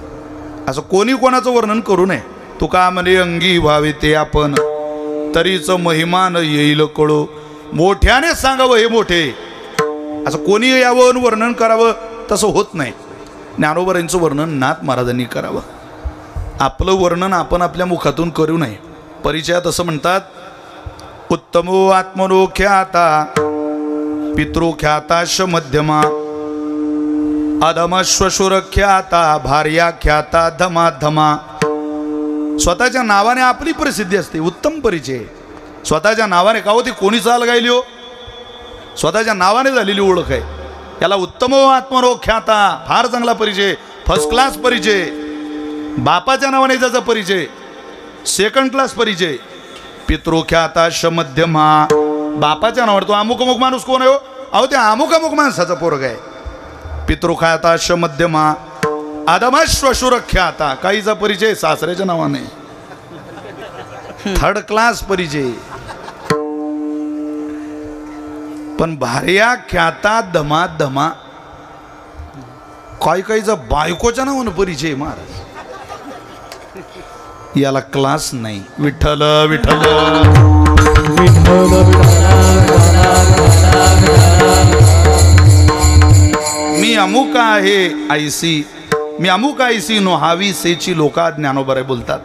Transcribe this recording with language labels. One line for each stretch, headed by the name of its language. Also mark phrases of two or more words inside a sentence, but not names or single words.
Marathi: असं कोणी कोणाचं वर्णन करू नये. तुका म्हणे अंगी व्हावे ते आपण, तरीच महिमान येईल कळो. मोठ्याने सांगावं हे मोठे, असं कोणी यावं वर्णन करावं तसं होत नाही. ज्ञानोबारांचं वर्णन नाथ महाराजांनी करावं. आपलं वर्णन आपण आपल्या मुखातून करू नये. परिचयात असं म्हणतात,
Sanskrit: उत्तमो आत्मनो ख्याता पितृ ख्याताश मध्यमा, अधमश्वशुर ख्याता भार्या ख्याता धमाधमा.
Marathi: स्वतःच्या नावाने आपली प्रसिद्धी असते, उत्तम परिचय. स्वतःच्या नावाने का होती, कोणी चाल गायली हो, स्वतःच्या नावाने झालेली ओळख आहे. याला
Sanskrit: उत्तमो आत्मनो ख्याता,
Marathi: फार चांगला परिचय,
English: first class
Marathi: परिचय. बापाच्या नावाने त्याचा परिचय
English: second class
Marathi: परिचय.
Sanskrit: पितृख्याताश मध्यमा,
Marathi: बापाच्या नावावर तो अमुक अमुक माणूस कोण आहे हो? अहो ते अमुक अमुक माणसाचा पोरग आहे.
Sanskrit: पितृख्याताश मध्यमा, आदमाश्वशुरख्याता,
Marathi: काहीचा परिचय सासऱ्याच्या नावाने
English: third class
Marathi: परिचय.
Sanskrit: पण भार्या ख्याता धमा धमा,
Marathi: काही काहीचा बायकोच्या नावानं परिचय महाराज. याला क्लास नाही. विठ्ठल विठ्ठल मी अमुक आहे आयसी, मी अमुक आयसी नोहावी सेची लोका ज्ञानोबरे बोलतात.